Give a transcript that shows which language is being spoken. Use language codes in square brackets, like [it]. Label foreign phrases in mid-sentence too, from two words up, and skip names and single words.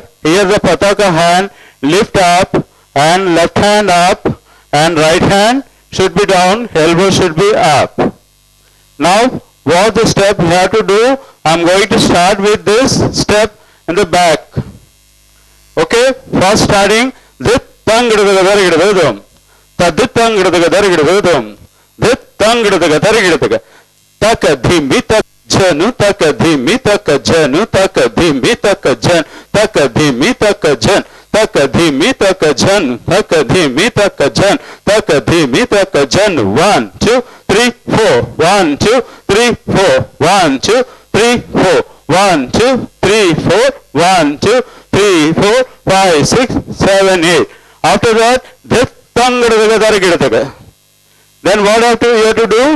[en] Here the pataka hand lift up and left hand up and right hand should be down, elbow should be up. Now what the step you have to do, I am going to start with this step in the back. Okay, first starting Dhit Tang Gidadam Tadit Tang Gidadam Dhit Tang Gidadam Taka Dhimi Tak Janu Taka Dhimi Taka Janu Taka Dhimi Taka Jan Taka Dhimi Taka Jan Taka Dhimi Taka Jan Taka Dhimi Taka Jan Taka Dhimi Taka Jan. 1, 2, 3, 4. 1, 2, 3, 4. 1, 2, 3, 4. 1, 2, 3, 4. 1, 2, 3, 4, 5, 6, 7, 8. After that, then what you have to do?